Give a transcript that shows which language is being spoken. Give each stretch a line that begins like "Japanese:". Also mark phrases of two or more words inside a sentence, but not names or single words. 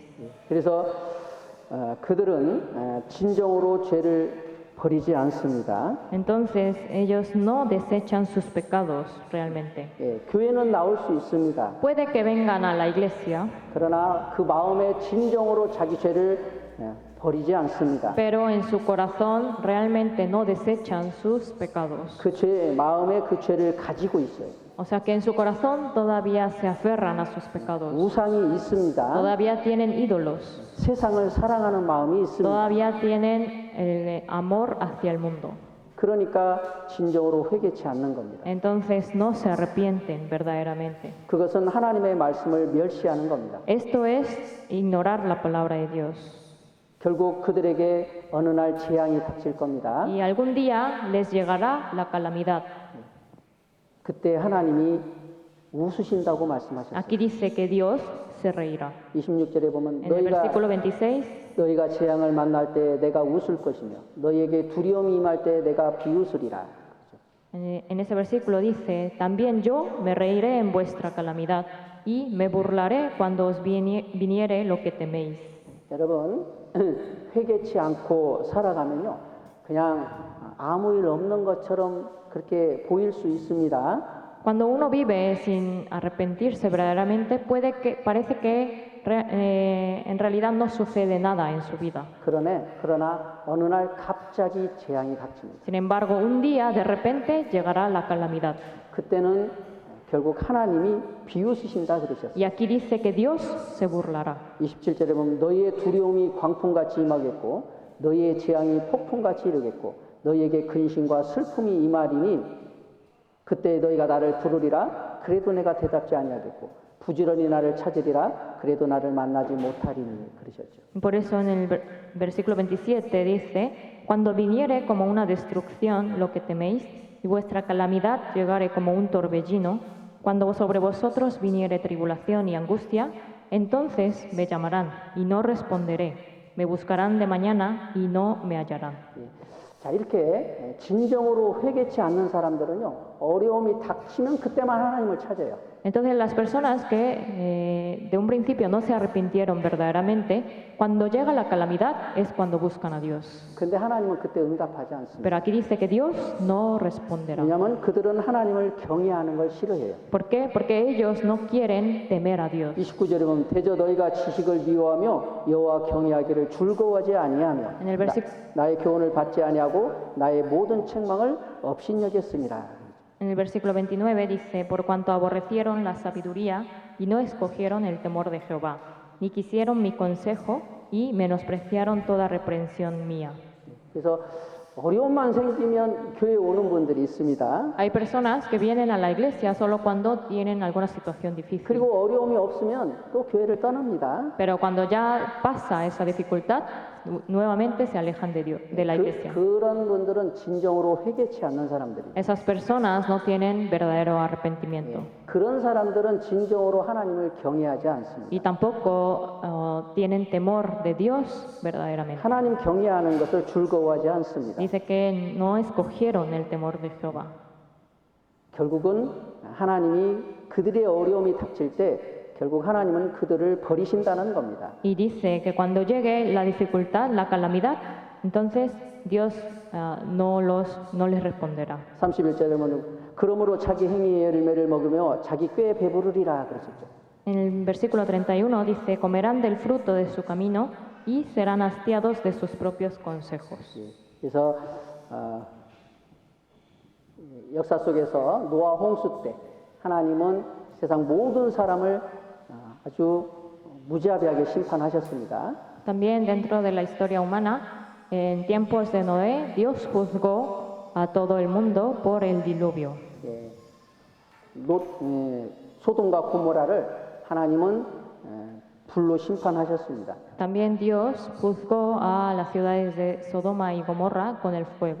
Korean: 그래서 그들은 진정으로 죄를 버리지 않습니다.
Spanish: Entonces ellos no desechan sus pecados realmente.
Korean: 교회는 나올 수 있습니다.
Spanish: Puede que vengan a la iglesia,
Korean: 그러나 그 마음에 진정으로 자기 죄를 버리지 않습니다.
Spanish: pero en su corazón realmente no desechan sus pecados.
Korean: 그 마음에 그 죄를 가지고 있어요.
Spanish: O sea que en su corazón todavía se aferran a sus pecados.
Korean: 우상이 있습니다.
Spanish: Todavía tienen ídolos.
Korean: 세상을 사랑하는 마음이 있습니다.
Spanish: Todavía tienen el amor hacia el mundo.
Korean: 그러니까 진정으로 회개치 않는 겁니다.
Spanish: Entonces no se arrepienten verdaderamente.
Korean: 그것은 하나님의 말씀을 멸시하는 겁니다.
Spanish: Esto es ignorar la palabra de Dios.
Korean: 결국 그들에게 어느 날 재앙이 닥칠 겁니다.
Spanish: Y algún día les llegará la calamidad.
Korean: 그때 하나님이 웃으신다고 말씀하셨어요.
Spanish: Aquí dice que Dios se reirá.
Korean: 26절에 보면
Spanish: En el versículo 26
Korean: 너희가 재앙을 만날 때 내가 웃을 것이며 너희에게 두려움이 임할 때 내가 비웃으리라.
Spanish: En ese versículo dice, también yo me reiré en vuestra calamidad y me burlaré cuando os viniere lo que teméis.
Korean: 여러분 회개치 않고 살아가면요 그냥 아무 일 없는 것처럼 그렇게 보일 수 있습니다.
Spanish: Cuando uno vive sin arrepentirse verdaderamente, parece que en realidad no sucede nada en su vida.
Korean: 그러나 어느 날 갑자기 재앙이 닥칩니다.
Spanish: Sin embargo, un día de repente llegará la calamidad.
Korean: 그때는 결국 하나님이 비웃으신다 그러셨어요.
Spanish: Y aquí dice que Dios se burlará.
Korean: 27절에 보면 너희의 두려움이 광풍같이 임하겠고 너희의 재앙이 폭풍같이 이르겠고 너희에게 근심과 슬픔이 임하리니 그때 너희가 나를 부르리라 그래도 내가 대답지 아니하겠고 부지런히 나를 찾으리라 그래도 나를 만나지 못하리니 그러셨죠.
Spanish: Por eso en el versículo 27 dice, cuando viniere como una destrucción lo que teméis y vuestra calamidad llegare como un torbellino, cuando sobre vosotros viniere tribulación y angustia, entonces me llamarán y no responderé, me buscarán de mañana y no me hallarán.
Korean: 자, 이렇게 진정으로 회개치 않는 사람들은요 어려움이 닥치면 그때만 하나님을 찾아요.
Spanish: Entonces las personas que de un principio no se arrepintieron verdaderamente, cuando llega la calamidad es cuando buscan a Dios.
Korean: 근데 하나님은 그때 응답하지 않습니다.
Spanish: Pero aquí dice que Dios no responderá.
Korean: 왜냐하면 그들은 하나님을 경외하는 걸 싫어해요.
Spanish: ¿Por qué? Porque ellos no quieren temer a Dios.
Korean: 29절에 보면 대저 너희가 지식을 미워하며 여호와 경외하기를 즐거워하지 아니하며
Spanish: En el
Korean: 나의 교훈을 받지 아니하고 나의 모든 책망을 업신여겼습니다.
Spanish: En el versículo 29 dice, por cuanto aborrecieron la sabiduría y no escogieron el temor de Jehová, ni quisieron mi consejo y menospreciaron toda reprensión mía.
Korean: 그래서 어려움만 생기면 교회에 오는 분들이 있습니다.
Spanish: Hay personas que vienen a la iglesia solo cuando tienen alguna situación difícil.
Korean: 그리고 어려움이 없으면 또 교회를 떠납니다.
Spanish: Pero cuando ya pasa esa dificultad, nuevamente se alejan de Dios, de la iglesia.
Korean: 그런 분들은 진정으로 회개치 않는 사람들이에요.
Spanish: Esas personas no tienen verdadero arrepentimiento.
Korean: 그런 사람들은 진정으로 하나님을 경외하지 않습니다.
Spanish: Y tampoco tienen temor de Dios verdaderamente.
Korean: 하나님 경외하는 것을 즐거워하지 않습니다.
Spanish: Dice que no escogieron el temor de Jehová.
Korean: 결국은 하나님이 그들의 어려움이 닥칠 때 결국 하나님은 그들을 버리신다는 겁니다.
Spanish: Y dice que cuando llegue la dificultad, la calamidad, entonces Dios no les responderá.
Korean: 31절에 보면 그러므로 자기 행위의 열매를 먹으며 자기 꾀에 배부르리라 그러셨죠.
Spanish: En el versículo 31 dice, comerán del fruto de su camino y serán hastiados de sus propios consejos.
Korean: 그래서 역사 속에서 노아 홍수 때 하나님은 세상 모든 사람을 아주 무자비하게 심판하셨습니다.
Spanish: También dentro de la historia humana, en tiempos de Noé, Dios juzgó a todo el mundo por el diluvio.
Korean: 소돔과 고모라를 하나님은 불로 심판하셨습니다.
Spanish: También Dios juzgó a las ciudades de Sodoma y Gomorra con el fuego.